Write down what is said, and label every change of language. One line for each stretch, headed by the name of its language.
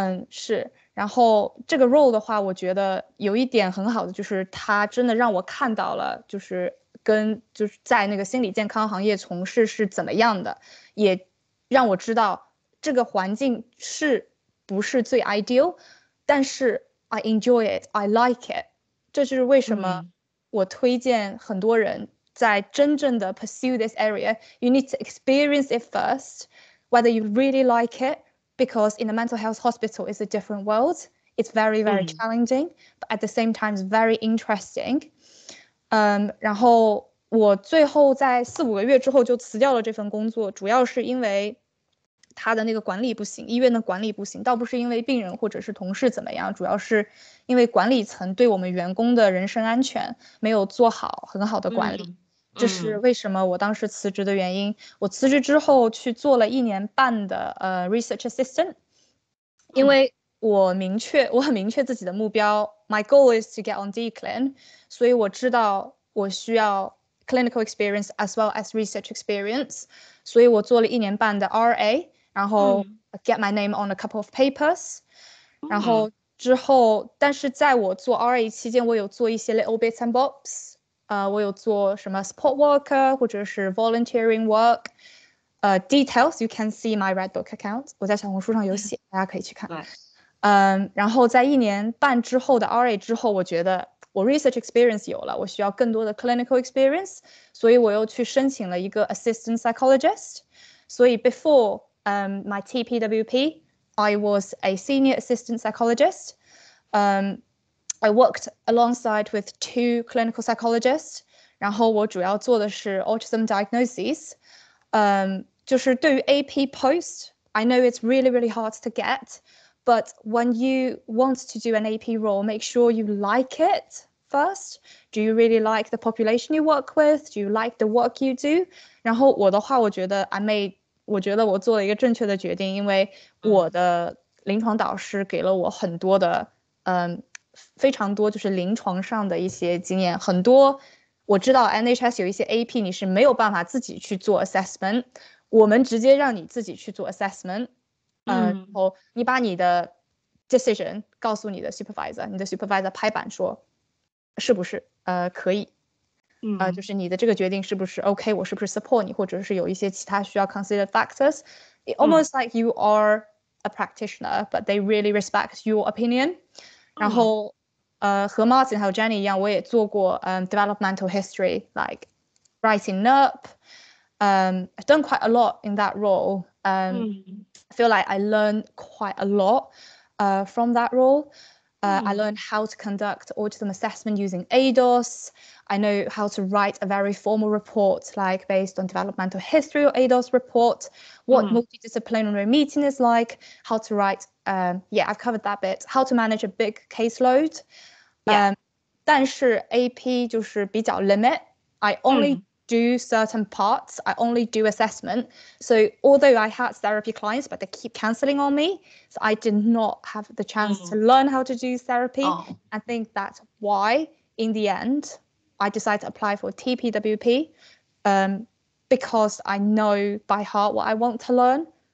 Chinese: 是，然后这个 role 的话，我觉得有一点很好的就是它真的让我看到了，就是在那个心理健康行业从事是怎么样的，也让我知道这个环境是不是最 ideal， 但是
English: I enjoy it, I like it。
Chinese: 这就是为什么我推荐很多人在真正的
English: pursue this area, you need to experience it first, whether you really like it, because in the mental health hospital it's a different world. It's very, very challenging, but at the same time it's very interesting.
Chinese: 然后我最后在4-5个月之后就辞掉了这份工作，主要是因为他的那个管理不行，医院的管理不行，倒不是因为病人或者是同事怎么样，主要是因为管理层对我们员工的人身安全没有做好很好的管理。这是为什么我当时辞职的原因。我辞职之后去做了1年半的research assistant， 因为我很明确自己的目标 ，
English: my goal is to get on DCLIN，
Chinese: 所以我知道我需要
English: clinical experience as well as research experience，
Chinese: 所以我做了1年半的 RA， 然后
English: get my name on a couple of papers，
Chinese: 然后之后，但是在我做 RA 期间，我有做一些
English: little bits and bobs。
Chinese: 我有做什么 support worker 或者是 volunteering work，
English: details you can see my Redbook account，
Chinese: 我在小红书上有写，大家可以去看。然后在1年半之后的 RA 之后，我觉得我 research experience 有了，我需要更多的 clinical experience， 所以我又去申请了一个 assistant psychologist。
English: 所以 before my TPWP, I was a senior assistant psychologist. I worked alongside with 2 clinical psychologists，
Chinese: 然后我主要做的是
English: autism diagnoses。就是对于 AP post, I know it's really, really hard to get, but when you want to do an AP role, make sure you like it first. Do you really like the population you work with? Do you like the work you do?
Chinese: 然后我的话，我觉得我做了一个正确的决定，因为我的临床导师给了我很多的非常多就是临床上的一些经验，很多我知道 NHS 有一些 AP 你是没有办法自己去做 assessment， 我们直接让你自己去做 assessment， 然后你把你的 decision 告诉你的 supervisor， 你的 supervisor 拍板说是不是可以，就是你的这个决定是不是 OK， 我是不是 support 你，或者是有一些其他需要 consider factors，
English: It almost like you are a practitioner, but they really respect your opinion。
Chinese: 然后和 Martin 还有 Jenny 一样，我也做过developmental history,
English: like writing up. I've done quite a lot in that role. I feel like I learned quite a lot from that role. I learned how to conduct autism assessment using ADOS. I know how to write a very formal report, like based on developmental history or ADOS report, what multidisciplinary meeting is like, how to write, I've covered that bit, how to manage a big caseload.
Chinese: 但是 AP 就是比较 limit.
English: I only do certain parts. I only do assessment. So although I had therapy clients, but they keep cancelling on me, so I did not have the chance to learn how to do therapy. I think that's why, in the end, I decided to apply for TPWP, because I know by heart what I want to learn.